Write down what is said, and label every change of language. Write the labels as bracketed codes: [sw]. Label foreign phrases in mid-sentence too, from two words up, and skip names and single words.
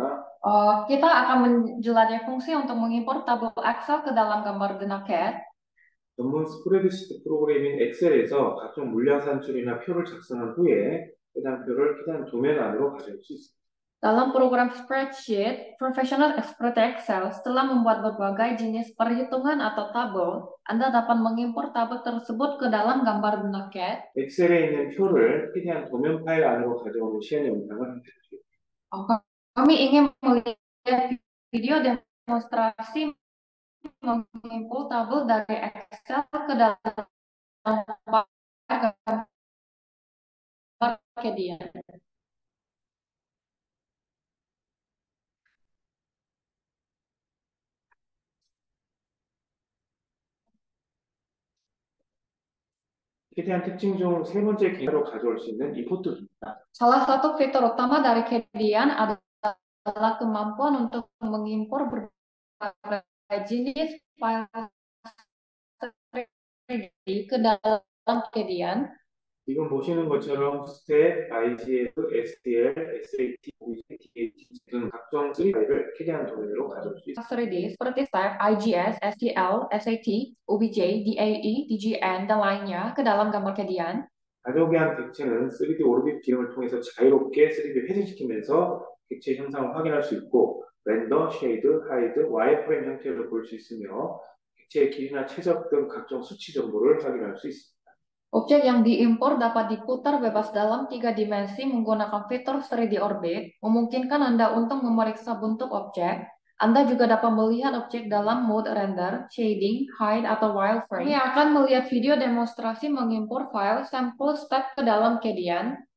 [id] Kita akan menjelajahi fungsi untuk mengimpor tabel Excel ke dalam gambar Denacat. [ko] 전문 스프레드시트 프로그램인 엑셀에서 각종 물량 산출이나 표를 작성한 후에 해당 표를 캐디안 도면 안으로 가져올 수 있습니다. [id] Dalam program spreadsheet, profesional seperti Excel, setelah membuat berbagai jenis perhitungan atau tabel, Anda dapat mengimpor tabel tersebut ke dalam gambar Denacat. [ko] 엑셀에 있는 표를 캐디안 도면 파일 안으로 가져오는 시연 영상을 함께 [id] Kami ingin melihat video demonstrasi mengimpor tabel dari Excel ke dalam gambar Kedian. [ko] 캐디안 특징 중 세 번째 기능으로 가져올 수 있는 임포트입니다. [id] Salah satu fitur utama dari Kedian adalah kemampuan untuk mengimpor berbagai jenis file 3D ke dalam Kedian. [ko] 지금 보시는 것처럼 스텝, IGF, STL, SAT, OBJ, DAT 등 각종 3 파일을 캐디안 도면으로 가져올 수 있습니다. [id] 3D seperti Step, IGS, STL, SAT, OBJ, DAE, DGN, dan lainnya ke dalam gambar Kedian. [ko] 가져오게 한 객체는 3D 오르빗 기능을 통해서 자유롭게 3D 회전시키면서 객체 형상을 확인할 수 있고 렌더, 쉐이드, 하이드, 와이어프레임 형태로 볼 수 있으며 객체의 길이나 최적 등 각종 수치 정보를 확인할 수 있습니다. [id] Objek yang diimpor dapat diputar bebas dalam 3 dimensi menggunakan fitur 3D Orbit, memungkinkan Anda untuk memeriksa bentuk objek. Anda juga dapat melihat objek dalam mode render, shading, hide, atau wireframe. Kami akan melihat video demonstrasi mengimpor file sampel step ke dalam Kedian.